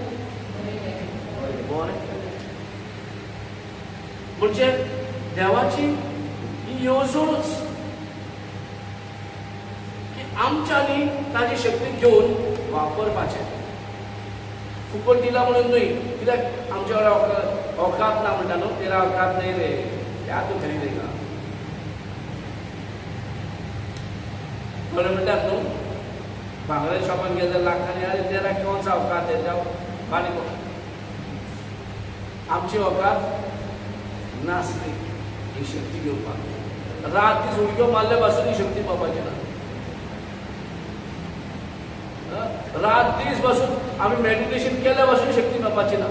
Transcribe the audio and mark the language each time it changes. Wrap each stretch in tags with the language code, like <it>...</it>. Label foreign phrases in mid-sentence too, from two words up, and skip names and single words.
<kok>म्हणजे देवाची ही येवजणूच की आमच्यांनी ताजी शक्ती घेवन वापरपाचें. फुकट दिला म्हणून न्हय, कित्याक आमच्या कडेन औकात ना म्हणटा न्हू.</kok> <hi>तेरा औकात नाही रे, त्या तूं खरीदेगा.</hi> <kok>थोडे म्हणटात न्हू भांगराच्या शॉपान गेले जाल्यार लाखांनी</kok> <hi>अरे तेरा कौन सा औकात है</hi> <kok>जावं पाणी. आमची औकात नासली ही शक्ती घेवपाक. रात दीस उडक्यो मारले पासून ही शक्ती पावपाची ना. रात दीस बसून आम्ही मेडिटेशन केल्या पासून शक्ती मेळपाची ना.</kok>